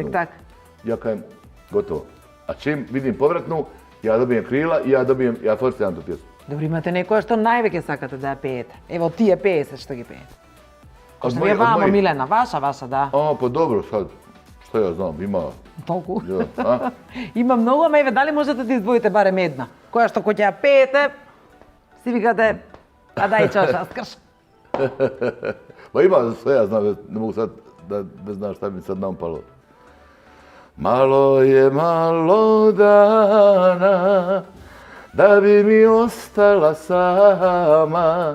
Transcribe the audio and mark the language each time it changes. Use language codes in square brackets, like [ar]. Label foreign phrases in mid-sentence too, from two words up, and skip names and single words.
[bs] Ja kažem, gotovo. A čim vidim povratnu, ja dobijem krila i ja forciram tu pjesmu. [mk] Добро, имате некоја што највеќе сакате да пеете? Ево тие песни што ги пеете. [bs] Ko što je vama Milena, vaša, da? Pa dobro, sad, što ja znam, ima... [mk] Толку? Има многу, ама еве, дали можете да издвоите барем една? Која што ќе ја пеете, си викате, [bs] a daj čoša, skrš. Pa ima sve, ja znam, ne mogu sad da znaš šta mi sad nampalo. Malo je malo dana, da bi mi ostala sama.